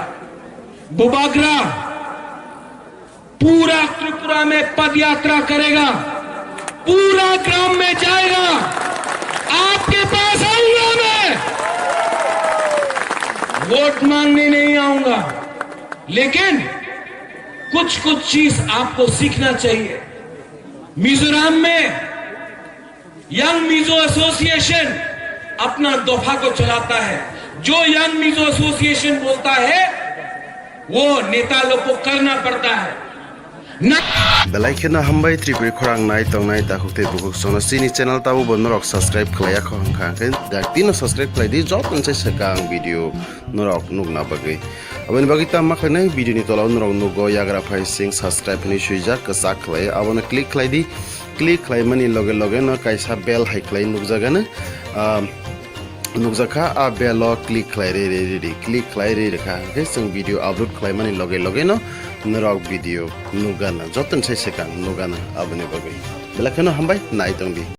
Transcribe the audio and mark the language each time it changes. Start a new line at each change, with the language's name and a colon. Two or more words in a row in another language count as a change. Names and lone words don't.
Hindi: बुबाग्रा पूरा त्रिपुरा में पद यात्रा करेगा, पूरा ग्राम में जाएगा, आपके पास आऊंगा मैं, वोट मांगने नहीं आऊंगा, लेकिन कुछ चीज आपको सीखना चाहिए। मिजोरम में यंग मिजो एसोसिएशन अपना दफा को चलाता है। जो यंग मिजो एसोसिएशन बोलता है वो नेता लोग को करना पड़ता है।
Kok Borok: बेलाइखना हमबाय त्रिपुरी खरां नाय तंगनाय दाहुते बुक सोना सिनी चैनल ताबो बनरक सब्सक्राइब खलाया खंखाखै दाक्तिनो सब्सक्राइब खलायदि जब मोनसे सकां भिडियो नरक नुगना बगै अबनि बगै ता माखनै भिडियोनि तलाव नरक नुगो याग्रा फाइ सिं सब्सक्राइब नि सुइजा कसा खलाय अबनो क्लिक खलायदि क्लिक खलायमानि लगे लगे न कायसा बेल हाइ खलाय नुगजागानो नुगजाखा आ बेल क्लिक खलाय रे क्लिक खलाय रे रेखा के जों
English: video upload
Kok Borok: खलायमानि लगे लगे न नरक भिडियो नुगाना जतन से सेकां नुगाना अबनि बगै बेलाखनो हमबाय नाय तंगदि।